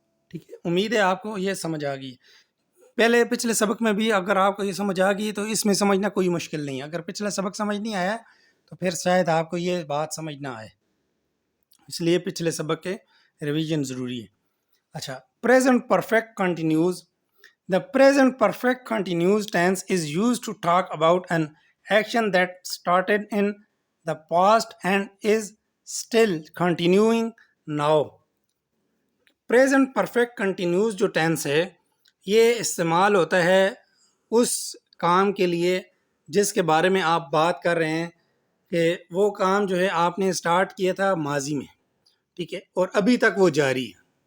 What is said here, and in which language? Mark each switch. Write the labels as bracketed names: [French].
[Urdu] ٹھیک ہے، امید ہے آپ کو یہ سمجھ آ گئی. پچھلے سبق میں بھی اگر آپ کو یہ سمجھ آ گئی تو اس میں سمجھنا کوئی مشکل نہیں ہے. اگر پچھلا سبق سمجھ نہیں آیا تو پھر شاید آپ کو یہ بات سمجھ نہ آئے، اس لیے پچھلے سبق کے ریویژن ضروری ہے. اچھا، present perfect continues. [English] The present perfect continuous tense is used to talk about an action that started in the past and is still continuing now. [Urdu] Present perfect continuous جو tense ہے یہ استعمال ہوتا ہے اس کام کے لیے جس کے بارے میں آپ بات کر رہے ہیں کہ وہ کام جو ہے آپ نے اسٹارٹ کیا تھا ماضی میں، ٹھیک ہے، اور ابھی تک وہ جاری ہے.